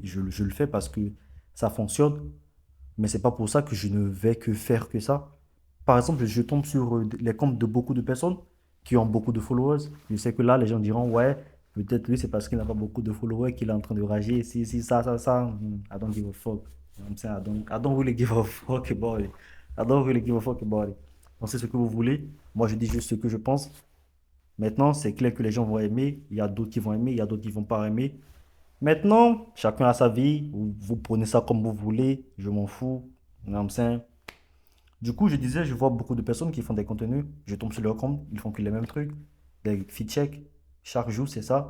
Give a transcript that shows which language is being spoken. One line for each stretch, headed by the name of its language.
French: Je le fais parce que ça fonctionne. Mais c'est pas pour ça que je ne vais que faire que ça. Par exemple, je tombe sur les comptes de beaucoup de personnes qui ont beaucoup de followers. Je sais que là, les gens diront, ouais, peut-être lui, c'est parce qu'il n'a pas beaucoup de followers qu'il est en train de rager. Si, ça.
English: I don't give a fuck. You know what I'm saying? I don't really give a fuck about it. I don't really give a fuck about it.
French: Pensez ce que vous voulez. Moi, je dis juste ce que je pense. Maintenant, c'est clair que les gens vont aimer. Il y a d'autres qui vont aimer. Il y a d'autres qui vont pas aimer. Maintenant, chacun a sa vie. Vous prenez ça comme vous voulez. Je m'en fous.
English: You know what I'm saying?
French: Du coup, je disais, je vois beaucoup de personnes qui font des contenus. Je tombe sur leur compte, ils font que les mêmes trucs. Des feed check. Chaque jour, c'est ça.